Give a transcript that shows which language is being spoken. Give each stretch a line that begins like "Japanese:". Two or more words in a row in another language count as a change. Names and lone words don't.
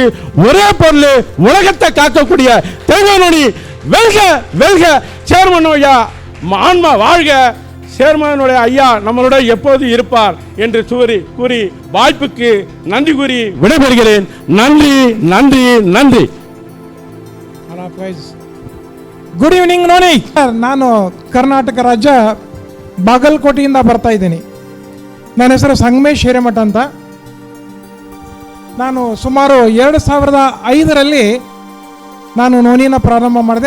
Tamil: ஒரே பொருள் உலகத்தை காக்கக்கூடிய தெய்வ நோனி. வெல்க வெல்க சேர்மன் ஐயா, ஆன்மா வாழ்க, சேர்மனுடைய ஐயா நம்மளோட எப்போது இருப்பார் என்று கூறி வாய்ப்புக்கு நன்றி கூறி விடைபெறுகிறேன். நன்றி நன்றி நன்றி.
English: good evening
Kannada: ನೋಡಿ, ನಾನು ಕರ್ನಾಟಕ ರಾಜ್ಯ ಬಾಗಲಕೋಟೆಯಿಂದ ಬರ್ತಾ ಇದ್ದೀನಿ. ನನ್ನ ಹೆಸರು ಸಂಗಮೇಶ್ ಹಿರೇಮಠ ಅಂತ. ನಾನು ಸುಮಾರು 2005ರಲ್ಲಿ ನಾನು ನೋನಿನ ಪ್ರಾರಂಭ ಮಾಡಿದೆ.